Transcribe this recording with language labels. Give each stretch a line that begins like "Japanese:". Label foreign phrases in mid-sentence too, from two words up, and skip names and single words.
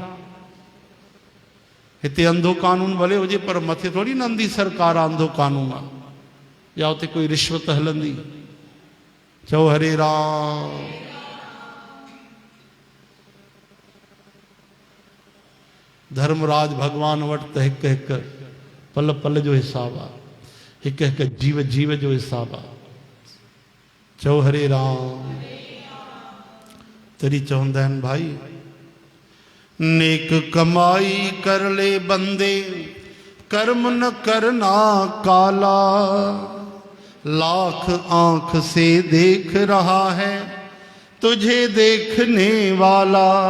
Sindhi: हिते अंधो कानून भले हुजे, पर मथे थोड़ी नंदी सरकार अंधो कानून आहे, या उते कोई रिश्वत हलंदी। चओ हरे राम। धर्मराज भगवान वटि त हिकु हिकु पल पल जो हिसाब आहे, हिकु हिकु जीव जीव जो हिसाब आहे। चओ हरे राम। तरी चवंदा आहिनि भाई,
Hindi: नेक कमाई कर ले बंदे, कर्म न करना काला। लाख आंख से देख रहा है तुझे देखने वाला।